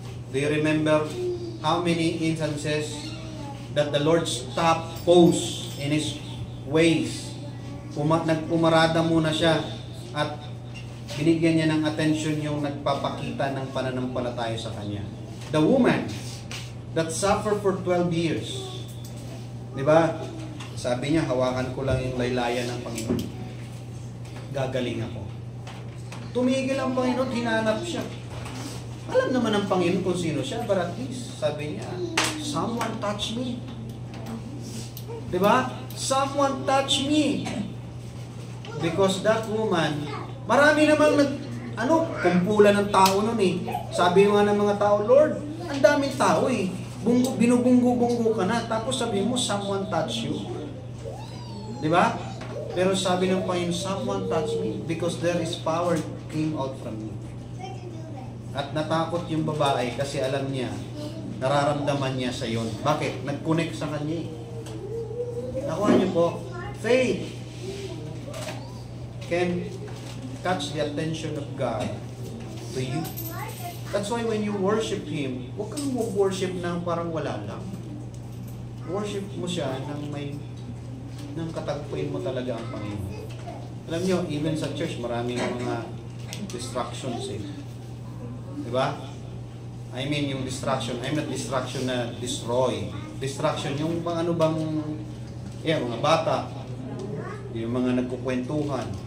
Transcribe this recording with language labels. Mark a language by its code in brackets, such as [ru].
[en] Do you remember how many instances that the Lord stopped, pause in His ways? [tl] Nagpumarada muna siya at binigyan niya ng attention yung nagpapakita ng pananampalataya sa Kanya. [en] The woman that suffered for 12 years. [tl] Diba? Sabi niya, hawakan ko lang yung laylayan ng Panginoon. Gagaling ako. Tumigil ang Panginoon, hinanap siya. Alam naman ng Panginoon kung sino siya, [en] but at least, [tl] sabi niya, [en] someone touch me. [tl] Diba? [en] Someone touch me. Because that woman, [tl] marami namang kumpulan ng tao nun eh. Sabi nga ng mga tao, Lord, ang daming tao eh. Binubunggo-bunggo ka na. Tapos sabi mo, [en] someone touch you. [tl] Diba? Pero sabi ng Panginoon, [en] someone touch me because there is power came out from me. [tl] At natakot yung babae kasi alam niya, nararamdaman niya sa yon. Bakit? Nag-connect sa kanya eh. Nakuha niyo po, [en] faith can catch the attention of God to you. That's why when you worship Him, [tl] huwag kang worship ng parang wala lang. Worship mo siya nang katagpuin mo talaga ang Panginoon. Alam niyo, even sa church, maraming mga distractions eh. Diba? [en] I mean, yung distraction, I'm not distraction na destroy. [tl] Distraction, yung mga mga bata, yung mga nagkukwentuhan.